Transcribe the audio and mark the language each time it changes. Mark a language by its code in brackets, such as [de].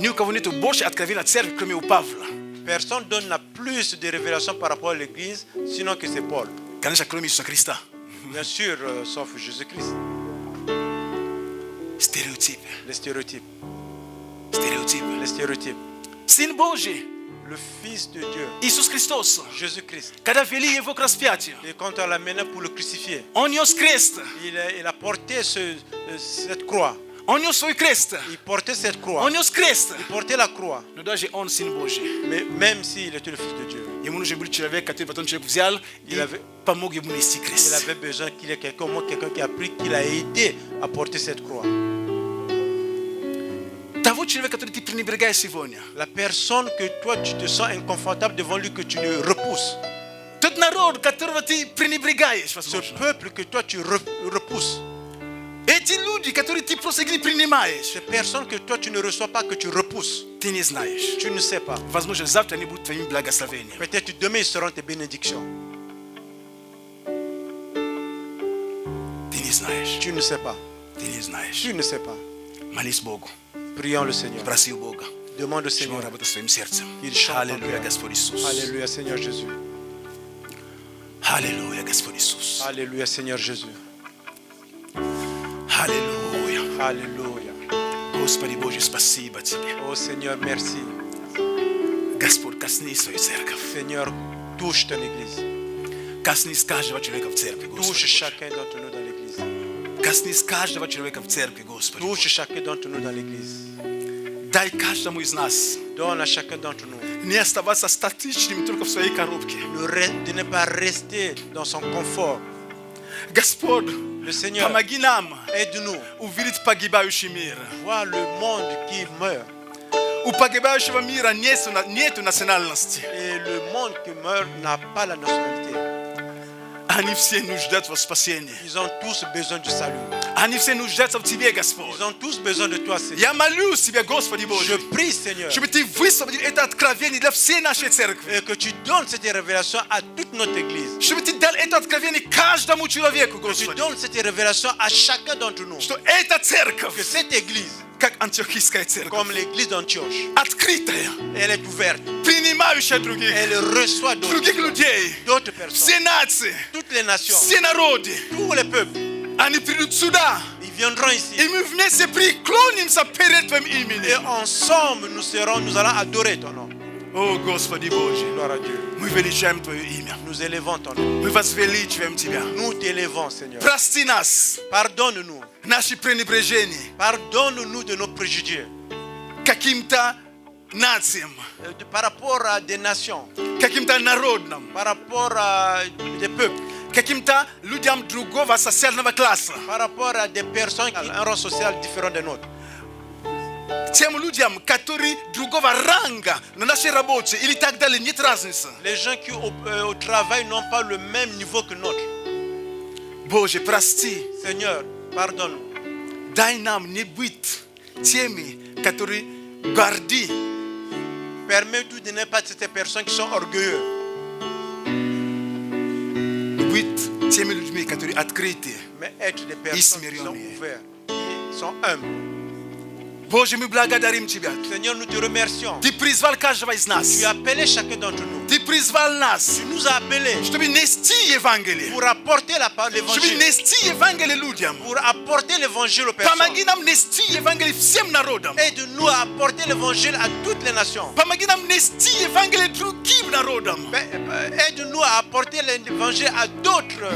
[ru] ни у кого нету больше откровения о церкви, кроме у Павла. [fr] Personne d'autre n'a plus de révélations par rapport à l'église, sinon que c'est Paul. [ru] Конечно, кроме Иисуса Христа. [fr] Bien sûr, sauf Jésus-Christ. [ru] Стереотип. [fr] Les stéréotypes. [ru] Стереотип. [fr] Les stéréotypes. [ru] Сын Божий, [fr] Le Fils de Dieu, [ru] Иисус Христос, [fr] Jésus-Christ. [ru] когда вели его к распятию, [fr] Et quand on l'a mené pour le crucifier, [ru] он нес крест, [fr] il a porté cette croix. [ru] он нес свой крест, [fr] Il portait cette croix. [ru] он нес крест. [fr] Il portait la croix. [ru] Но даже он сын Божий. [fr] Mais même s'il était le Fils de Dieu, [ru] Ему нужен был человек, который потом человек взял и помог ему нести [fr] il [ru] крест. [fr] avait besoin qu'il y ait quelqu'un qui a pris, qui l'a aidé à porter cette croix. [ru] Того человека, который ты пренебрегаешь сегодня. [fr] La personne que toi tu te sens inconfortable devant lui, que tu le repousses. [ru] Тот народ, которого ты пренебрегаешь, [fr] Ce [ru] возможно. [fr] peuple que toi tu repousses. [ru] Эти люди, которые ты просто не принимаешь, [fr] Ces personnes que toi tu ne reçois pas, que tu repousses. [ru] ты не знаешь. [fr] Tu ne sais pas. [ru] Возможно, завтра они будут твоими благословениями. [fr] Peut-être demain ils seront tes bénédictions. [ru] Ты не знаешь. [fr] Tu ne sais pas. [ru] Ты не знаешь. [fr] Tu ne sais pas. [ru] Молись Богу. [fr] Prions le Seigneur. [ru] Проси у Бога. [fr] Demande au [ru] Чтобы он [fr] Seigneur. [ru] работал своим сердцем. [fr] Il chante en [ru] Аллилуйя, [fr] cœur. [ru] Господь Иисус. [fr] Alléluia Seigneur Jésus. [ru] Аллилуйя, Господь Иисус. [fr] Alléluia Seigneur Jésus. [ru] Аллилуйя. [fr] Alléluia. [ru] Господи Боже, спасибо Тебе. [fr] Oh Seigneur, merci. [ru] Господь, коснись свою церковь. [fr] Seigneur, touche ton église. [ru] Коснись каждого человека в церкви, [fr] Touche [ru] Господи. [fr] chacun d'entre nous dans l'église. [ru] Коснись каждого человека в церкви, Господи. [fr] Touche chacun d'entre nous dans l'église. [ru] Дай каждому из нас [fr] Donne à chacun d'entre nous [ru] не оставаться статичным только в своей коробке. [fr] de ne pas rester dans son confort. [ru] Господь, [fr] Le Seigneur, [ru] помоги нам [fr] aide-nous. [ru] увидеть погибающий мир. [fr] Voir le monde qui meurt. [ru] У погибающего мира нету национальности. [fr] Et le monde qui meurt n'a pas la nationalité. [ru] Они все нуждаются в спасении. [fr] Ils ont tous besoin du salut. [ru] Они все нуждаются в Тебе, Господь. [fr] Ils ont tous besoin de toi, Seigneur. [ru] Я молюсь Тебя, Господи [fr] Je [ru] Боже, [fr] prie, Seigneur, [ru] чтобы Ты высвободил это откровение для всей нашей церкви. [fr] et que tu donnes cette révélation à toute notre église. [ru] Чтобы Ты дал это откровение каждому человеку, [fr] Tu [ru] Господи. [fr] donnes cette révélation à chacun d'entre nous. [ru] Что эта церковь, [fr] Que cette église, [ru] как антиохийская церковь, [fr] comme l'église d'Antioche, [ru] открытая, [fr] elle est ouverte. [ru] принимающая других, [fr] Elle reçoit [ru] других людей, [fr] d'autres personnes. [ru] все нации, [fr] Toutes les nations, [ru] все народы. [fr] tous les peuples, [ru] Они придут сюда, [fr] ils viendront ici. [ru] и мы вместе преклонимся перед Твоим [fr] Et [ru] именем. [fr] ensemble, nous allons adorer ton nom. [ru] О, Господи Боже, [fr] Gloire à Dieu. [ru] мы величаем Твое имя. [fr] Nous élevons ton nom. [ru] Мы возвеличиваем Тебя. [fr] Nous t'élevons, Seigneur. [ru] Прости нас, [fr] Pardonne-nous. [ru] наши пренебрежения [fr] Pardonne-nous de nos préjugés. [ru] каким-то нациям, [fr] Par rapport à des nations, [ru] каким-то народам, [fr] par rapport à des peuples, [ru] каким-то людям другого социального класса, [fr] par rapport à des personnes qui ont un rang social différent des nôtres. [ru] тем людям, которые другого ранга на нашей работе или так далее, нет разницы. [fr] Les gens qui au travail n'ont pas le même niveau que notre. [ru] Боже, прости, [fr] Seigneur, pardonne. [ru] дай нам не быть теми, которые горды, [fr] Permets-nous de ne pas être ces personnes qui sont orgueilleux, [ru] быть теми людьми, которые открыты. [fr] mais être des personnes qui sont [ru] смиренные. [fr] ouvertes, qui sont humbles. [ru] Боже, мы благодарим Тебя. [fr] Seigneur, nous te remercions. [ru] Ты призвал каждого из нас. [fr] Tu as appelé chacun d'entre nous. [ru] Ты призвал нас, [fr] Tu nous as appelés [ru] чтобы нести Евангелие. [fr] pour apporter [ru] Чтобы [fr] l'évangile, [ru] нести Евангелие людям. [fr] pour apporter l'évangile aux [ru] Помоги [fr] personnes. [ru] нам нести Евангелие всем народам. [fr] Aide-nous à apporter l'évangile à toutes les nations. [ru] Помоги нам нести Евангелие другим народам. [fr] Aide-nous à apporter l'évangile à d'autres